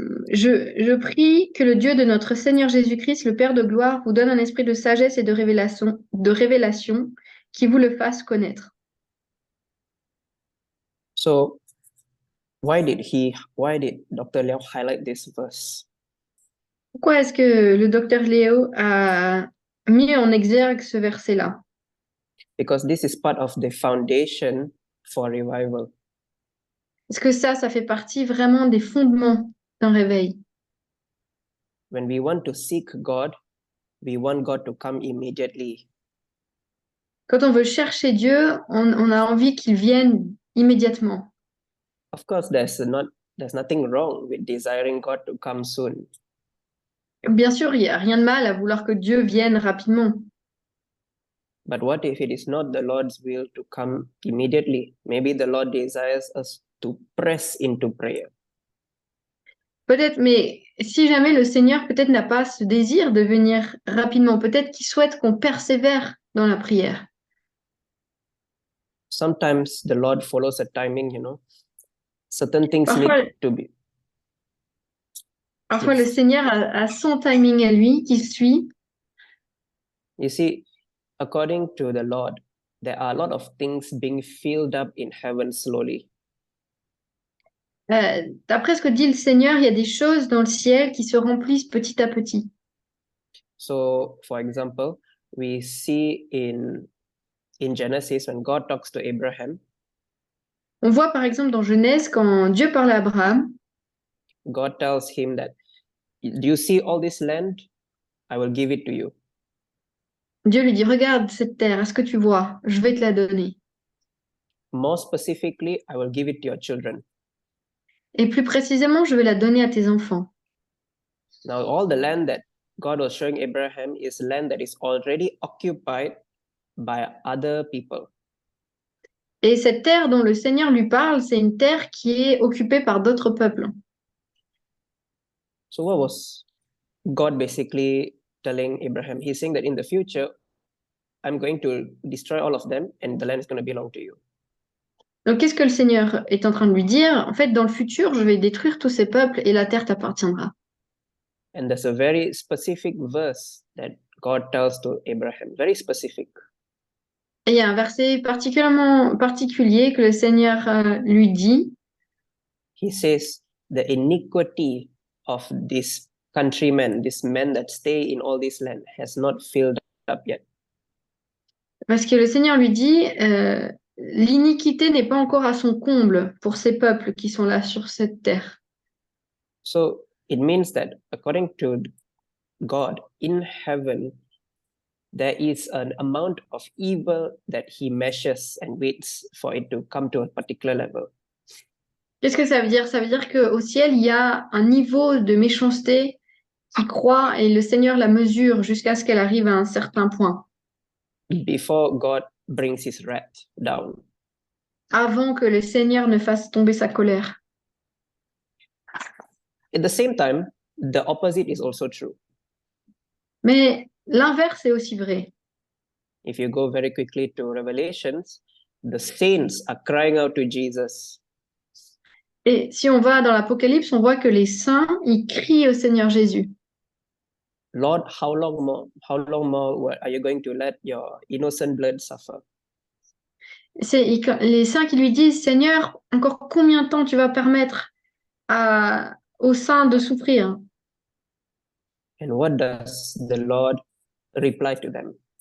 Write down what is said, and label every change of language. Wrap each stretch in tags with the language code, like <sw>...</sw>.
<fr>je prie que le Dieu de notre Seigneur Jésus-Christ, le Père de gloire, vous donne un esprit de sagesse et de révélation qui vous le fasse connaître.</fr> <en>So, why did Dr. Liao highlight this verse?</en> <fr>Pourquoi est-ce que le docteur Léo a mis en exergue ce verset-là?</fr> <en>Because this is part of the foundation for revival.</en> <fr>Parce que ça fait partie vraiment des fondements d'un réveil.</fr> <en>When we want to seek God, we want God to come immediately.</en> <fr>Quand on veut chercher Dieu, on a envie qu'il vienne immédiatement.</fr> <en>Of course, there's nothing wrong with desiring God to come soon.</en> <fr>Bien sûr, il n'y a rien de mal à vouloir que Dieu vienne rapidement.</fr> <en>But what if it is not the Lord's will to come immediately? Maybe the Lord desires us to press into prayer.</en> <fr>Peut-être, mais si jamais le Seigneur peut-être n'a pas ce désir de venir rapidement, peut-être qu'il souhaite qu'on persévère dans la prière.</fr> <en>Sometimes the Lord follows a timing, Certain things</en> <fr>Parfois,</fr> <en>need to be.</en> <fr>Parfois, le Seigneur a son timing à lui qui suit.</fr> <en>You see, according to the Lord, there are a lot of things being filled up in heaven slowly.</en> <fr>D'après ce que dit le Seigneur, il y a des choses dans le ciel qui se remplissent petit à petit.</fr> <en>So, for example, we see in Genesis when God talks to Abraham.</en> <fr>On voit par exemple dans Genèse quand Dieu parle à Abraham.</fr> <en>God tells him that, do you see all this land? I will give it to you.</en> <fr>Dieu lui dit, regarde cette terre, est-ce que tu vois? Je vais te la donner.</fr> <en>More specifically, I will give it to your children.</en> <fr>Et plus précisément, je vais la donner à tes enfants.</fr> <en>Now, all the land that God was showing Abraham is land that is already occupied by other people.</en> <fr>Et cette terre dont le Seigneur lui parle, c'est une terre qui est occupée par d'autres peuples.</fr> <en>So what was God basically telling Abraham? He's saying that in the future, I'm going to destroy all of them and the land is going to belong to you.</en> <fr>Donc, qu'est-ce que le Seigneur est en train de lui dire? En fait, dans le futur, je vais détruire tous ces peuples et la terre t'appartiendra.</fr> <en>And there's a very specific verse that God tells to Abraham, very specific.</en> <fr>Et il y a un verset particulièrement particulier que le Seigneur lui dit.</fr> <en>He says, the iniquity of this countrymen, this men that stay in all this land, has not filled up yet.</en> <fr>Parce que le Seigneur lui dit, l'iniquité n'est pas encore à son comble pour ces peuples qui sont là sur cette terre.</fr> <en>So it means that according to God in heaven, there is an amount of evil that he measures and waits for it to come to a particular level.</en> <fr>Qu'est-ce que ça veut dire? Ça veut dire qu'au ciel, il y a un niveau de méchanceté qui croit et le Seigneur la mesure jusqu'à ce qu'elle arrive à un certain point,</fr> <en>before God brings his wrath down.</en> <fr>avant que le Seigneur ne fasse tomber sa colère.</fr> <en>At the same time, the opposite is also true.</en> <fr>Mais l'inverse est aussi vrai.</fr> <en>If you go very quickly to Revelations, the saints are crying out to Jesus.</en> <fr>Et si on va dans l'Apocalypse, on voit que les saints, ils crient au Seigneur Jésus.</fr> <en>Lord, how long more are you going to let your innocent blood suffer?</en> <fr>C'est les saints qui lui disent, Seigneur, encore combien de temps tu vas permettre aux saints de souffrir?</fr> <en>And what does the Lord reply to them?</en>